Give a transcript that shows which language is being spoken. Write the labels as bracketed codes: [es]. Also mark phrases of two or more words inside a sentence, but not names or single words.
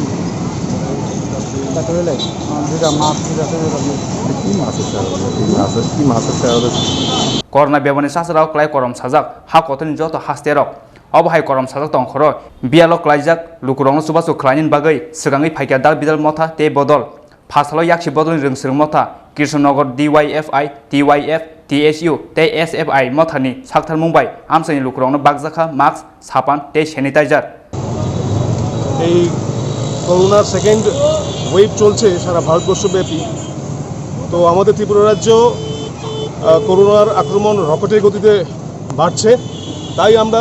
[trp] করোনা বেমানি সাসরাও ক্লাই করম সাজাক হা কতনি যত হাস্তেরক অবহাই করম সাজাক তংখর বিয়ালো ক্লাইজাক লুকুরং সুবাসু ক্লাইনিন বাগৈ সিগাङै ফাইকা দাল বিদাল মথা তে বদল ফাসালো याक्षि बदल रोंसों मथा कृष्णनगर DYFI TYF TSU ते SFI मथानि साक्थार मुंबाई आमसानि लुकुरावनो बागजाखा मास्क सापान ते सैनिटाइजार [bn] এই করোনার [en] second wave [bn] চলছে সারা ভারতবর্ষব্যাপী তো আমাদের ত্রিপুরা রাজ্য করোনার আক্রমণ রকেটের গতিতে বাড়ছে তাই আমরা